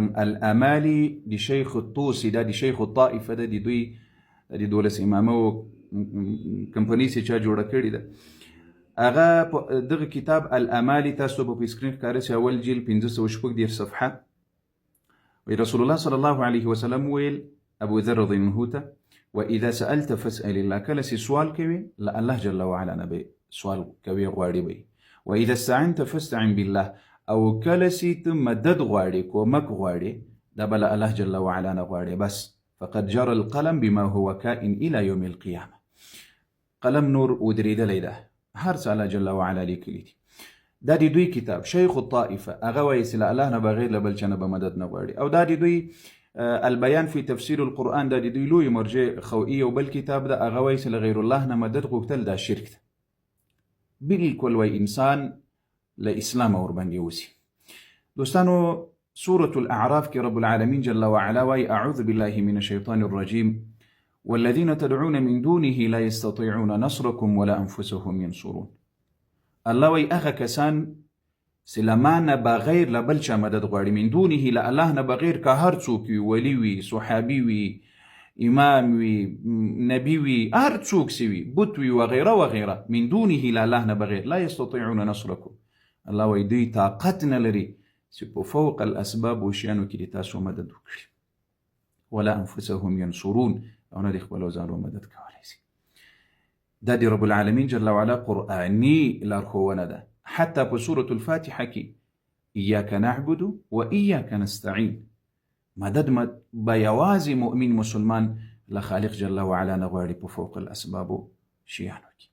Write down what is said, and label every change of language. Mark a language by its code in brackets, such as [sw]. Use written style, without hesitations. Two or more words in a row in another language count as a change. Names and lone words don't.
[ps] الامالي د شیخ الطوسي، دا د شیخ الطائفه ده، د دوی د 12 امامه کمپنۍ چې چا جوړه کړې ده. هغه دغه کتاب الامالي تاسو به په سکرین ښکاره شي، اول جیل 546 صفحه. رسول الله [ar] صلی الله علیه وسلم [ps] ویل ابو ذر [ar] رضی الله عنه [ps] ته، [ar] واذا سألت فاسأل الله، [ps] کله چې سوال کوي له الله [ar] جل وعلا [ps] نه به سوال کوي، غواړي به. [ar] واذا استعنت فاستعن بالله، [ps] او کله چې ته مدد غواړي، کومک غواړي، دا به له الله [ar] جل وعلا [ps] نه غواړي. [ar] بس فقد جرى القلم بما هو كائن الى يوم القيامه. [ps] قلم نور ودرېدلی ده، هر څه الله [ar] جل وعلا [ps] لیکلي دي. دا د دوی کتاب شیخ الطائفه، هغه وایي چې له الله نه بغیر له بل چا نه به مدد نه غواړي. او دا د دوی البیان فی تفسیر القرآن، دا د دوی لوی مرجع خوئي او بل کتاب ده، هغه وایي چې له غیر الله نه مدد غوښتل دا شرک ده. بالکل وایي انسان له اسلام ورباندې وځي. دوستانو، سورة الاعراف کې [ar] رب العالمین جل وعلا [ps] وایي [ar] اعوذ بالله من الشیطان الرجیم والذین تدعون من دونه لا يستطيعون نصركم ولا انفسهم ينصرون. [ps] الله وایي هغه کسان چې له ما نه بغیر له بل چا مدد غواړي، [ar] من دونه [ps] له الله نه بغیر، که هر څوک وي، ولی وي، صحابي وي، امام وي، نبي وي، هر څوک چې وي، بت وي وغیره وغیره، [ar] من دونه [ps] له الله نه بغیر، [ar] لا يستطيعون نصركم. [ps] الله وایي دوی طاقت نه لري چې په [ar] فوق الاسباب [ps] وشیانو کې د تاسو مدد وکړي، [ar] ولا انفسهم ينصرون، [ps] او نه د خپلو ځانو مدد کولی شي. دا د [ar] رب العالمین جل وعلا [ps] قرآني لارښوونه ده. حتی په سورة الفاتحه کې [ar] ایاک نعبد و ایاک نستعین، [ps] مدد به یوازې مؤمن مسلمان له خالق [ar] جل وعلا [ps] نه غواړي په [ar] فوق الاسباب [ps] شیانو کې.